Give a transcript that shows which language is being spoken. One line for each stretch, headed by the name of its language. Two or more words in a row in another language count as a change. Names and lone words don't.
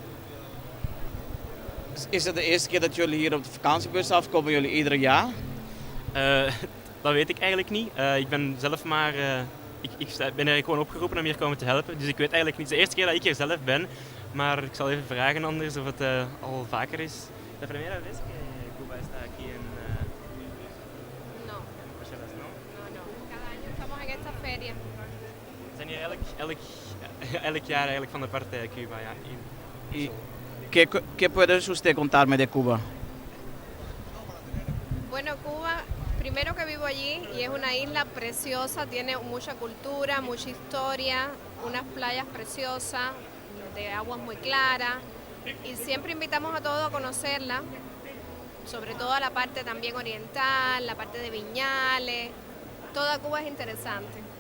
Dutch: Is het de eerste keer dat jullie hier op de vakantiebus afkomen? Jullie ieder jaar? Dat weet ik eigenlijk niet. Ik ben zelf maar... Ik ben eigenlijk gewoon opgeroepen om hier komen te helpen. Dus ik weet eigenlijk niet. Het is de eerste keer dat ik hier zelf ben. Maar ik zal even vragen anders of het al vaker is.
Spanish: La primera vez que Cuba está aquí en... No, Bruselas, ¿no? no. Cada año estamos en esta feria.
Dutch: We zijn hier elk jaar eigenlijk van de partij Cuba. Ja.
Spanish: ¿Y qué puedes usted contarme de Cuba? Bueno, Cuba, primero que vivo allí y es una isla preciosa, tiene mucha cultura, mucha historia, unas playas preciosas, de aguas muy claras y siempre invitamos a todos a conocerla, sobre todo a la parte también oriental, la parte de Viñales, toda Cuba es interesante.